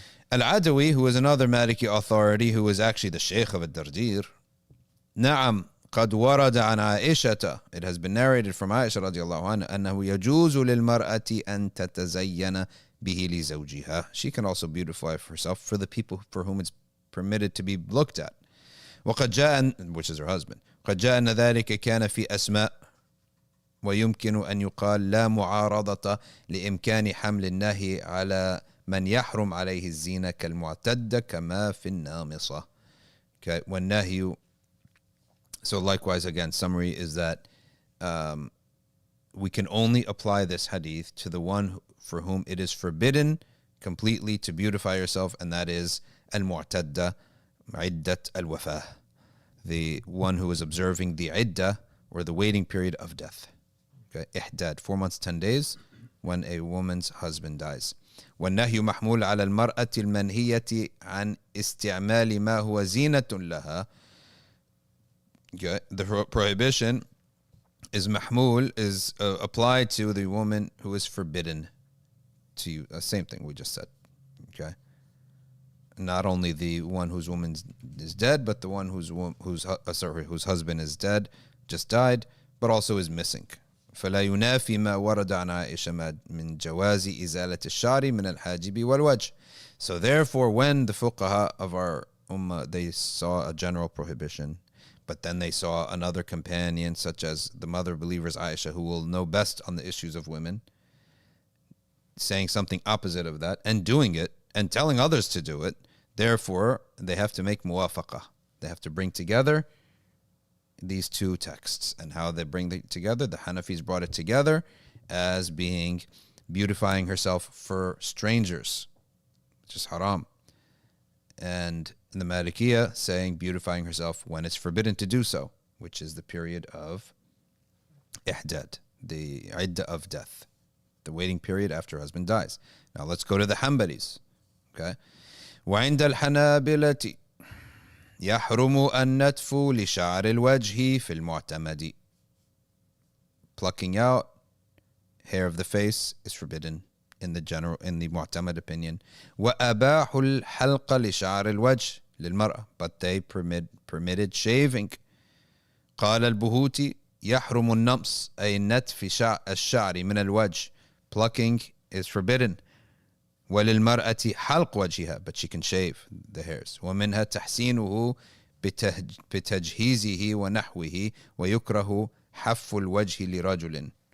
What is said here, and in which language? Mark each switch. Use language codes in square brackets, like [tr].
[en] Al-Adawi, who is another Maliki authority, who is actually the Sheikh of al-Dardir, [ar] نعم قد ورد عن عائشة, [en] it has been narrated from Aisha [ar] رضي الله عنها أنه يجوز للمرأة أن تتزين به لزوجها. [en] She can also beautify herself for the people for whom it's permitted to be looked at. [ar] وقد جاء, [en] which is her husband, [ar] قد جاء أن ذلك كان في أسماء ويمكن أن يقال لا معارضة لإمكان حمل النهي على من يحرم عليه الزينة كالمعتدة كما في النامصة. [en] Okay, والنهي. So likewise, again, summary is that we can only apply this hadith to the one for whom it is forbidden completely to beautify yourself, and that is al-mu'tadda, iddat al-wafah, the one who is observing the iddah, or the waiting period of death. Okay, ihdad, 4 months, 10 days, when a woman's husband dies. [ar] والنهي محمول على المرأة المنهية عن استعمال ما هو زينة لها. [en] Okay. The prohibition is mahmul, is applied to the woman who is forbidden to you. Same thing we just said. Okay. Not only the one whose woman is dead, but the one whose husband is dead, just died, but also is missing. [ar] فلا ينافي ما ورد عن عائشة من جواز إزالة الشعر من الحاجب والوجه. [en] So therefore, when the fuqaha of our ummah, they saw a general prohibition, but then they saw another companion, such as the mother of believers Aisha, who will know best on the issues of women, saying something opposite of that and doing it and telling others to do it. Therefore, they have to make muwafaqah. They have to bring together these two texts. And how they bring it together, the Hanafis brought it together as being beautifying herself for strangers, which is haram. And in the Malikiya, saying beautifying herself when it's forbidden to do so, which is the period of ihdad, the iddah of death, the waiting period after her husband dies. Now let's go to the Hanbalis. Okay. [ar] وعند الحنابلة يحرم النتف لشعر الوجه في المعتمد. [en] Plucking out hair of the face is forbidden in the mu'tamad opinion. [ar] وأباحوا الحلق لشعر الوجه للمرأة, [en] but they permitted shaving. [ar] قال البهوتي يحرم النمص أي نتف الشعر من الوجه. [en] Plucking is forbidden. [ar] وللمرأة حلق وجهها, [en] but she can shave the hairs. [ar] ومنها تحسينه بتجهيزه ونحوه ويكره حف الوجه لرجل.